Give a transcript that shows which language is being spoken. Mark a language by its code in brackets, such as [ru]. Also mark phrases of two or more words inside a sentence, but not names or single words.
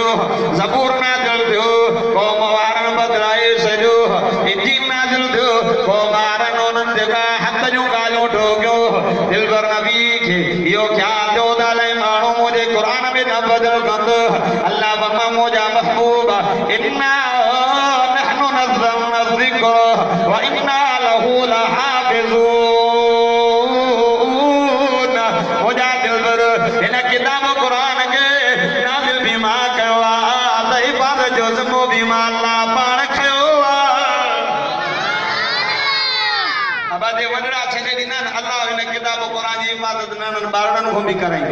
[sd] ज़बूर नाज़िल थियो, क़ौम वारनि बदिलाए छॾियो। इंजील नाज़िल थियो, क़ौम वारनि उन्हनि जेका हक़ जूं ॻाल्हियूं ठोकियो। दिलबर नबी खे इहो ख़्यालु थियो त अलाए माण्हू मुंहिंजे क़ुरान में न बदल कंदो। अल्लाह फरमा मुंहिंजा महबूब [ar] إنا نحن نزلنا ذكر وإنا له لحافظون. [sd] मुंहिंजा दिलबर हिन किताब क़ुरान खे नाज़िल भी मां कयो आहे त हिफ़ाज़त जो ज़िम्मो भी मां अल्लाह पाण खयो आहे। अबादे वॾड़ा छॾे ॾींदा आहिनि, अल्लाह हिन किताब क़ुरान जी हिफ़ाज़त नंढनि ॿारनि खां भी कराईंदो।